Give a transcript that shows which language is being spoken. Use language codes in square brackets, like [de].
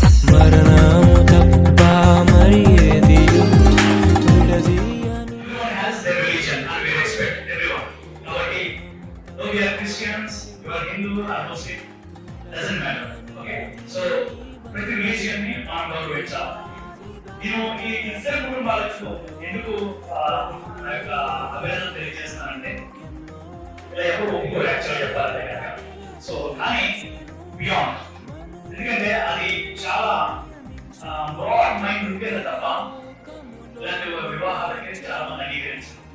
[te] మరణము తప్ప మరి ఏదియు విడదీయని [en] Everyone has their religion and we respect everyone. Nobody, though we are Christians, you are Hindu or Muslim, doesn't matter. Okay? [te] So, ప్రతి religion ని మనం గౌరవించాలి. నేను ఈ ఇద్దరు కుటుంబాలకు ఎందుకు నా యొక్క అభినందన తెలియజేస్తానంటే ఇలా ఎప్పుడు ఒప్పుకోరు యాక్చువల్ చెప్పాలి కనుక. సో కానీ బియాండ్, ఎందుకంటే అది చాలా బ్రాడ్ మైండ్ ఉంటేనే తప్ప ఇలాంటి వివాహాలకి చాలా మంది అంగీకరించారు.